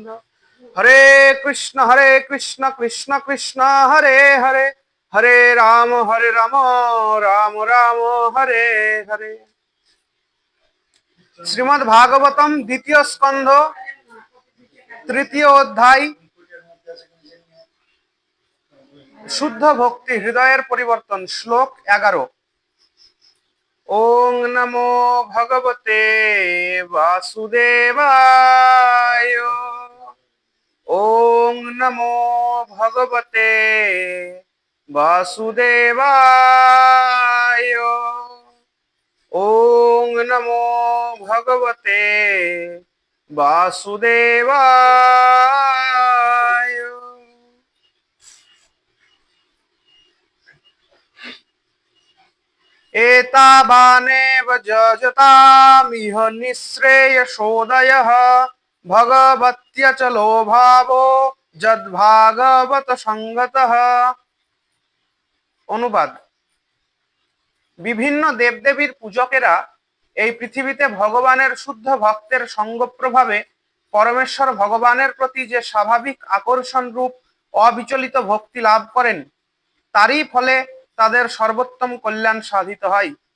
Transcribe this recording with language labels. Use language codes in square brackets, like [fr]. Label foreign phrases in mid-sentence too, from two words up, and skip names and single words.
[sa] হরে কৃষ্ণ কৃষ্ণ কৃষ্ণ হরে হরে, হরে রাম রাম রাম হরে হরে। [bn] শ্রীমদ্ ভাগবতম দ্বিতীয় স্কন্ধ তৃতীয় অধ্যায় শুদ্ধ ভক্তি হৃদয়ের পরিবর্তন, শ্লোক 11। [sa] ওং নমো ভগবতে বাসুদেবায়। ওং নমো ভগবতে বাসুদেবায়। ওং নমো ভগবতে বাসুদেবায়। एतावानेव যজতামিহ নিঃশ্রেয়সোদয়ঃ ভগবত্যচলো ভাবো যদ্ভাগবত সঙ্গতঃ। [bn] অনুবাদ: বিভিন্ন দেবদেবীর পূজকেরা এই পৃথিবীতে ভগবানের শুদ্ধ ভক্তের সঙ্গ প্রভাবে পরমেশ্বর ভগবানের প্রতি যে স্বাভাবিক আকর্ষণ রূপ অবিচলিত ভক্তি লাভ করেন, তারই ফলে তাদের সর্বোত্তম কল্যাণ সাধিত হয়।